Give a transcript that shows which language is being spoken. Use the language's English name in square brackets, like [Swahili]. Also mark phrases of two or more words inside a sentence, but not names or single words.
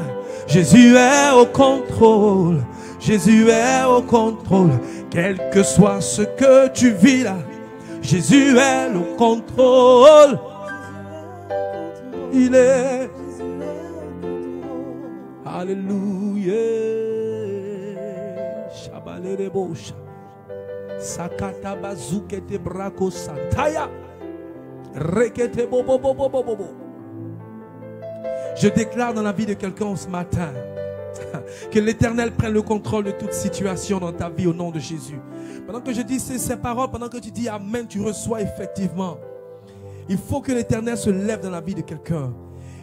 [French] Jésus est au contrôle. Jésus est au contrôle. Quel que soit ce que tu vis là, Jésus est au contrôle. Il est. Alléluia. Shabalerebocha. Sakata bazukete brako santaya. Rekete bobo bobo bobo bobo. Je déclare dans la vie de quelqu'un ce matin que l'Éternel prenne le contrôle de toute situation dans ta vie au nom de Jésus. Pendant que je dis ces paroles, pendant que tu dis Amen, tu reçois effectivement. Il faut que l'Éternel se lève dans la vie de quelqu'un.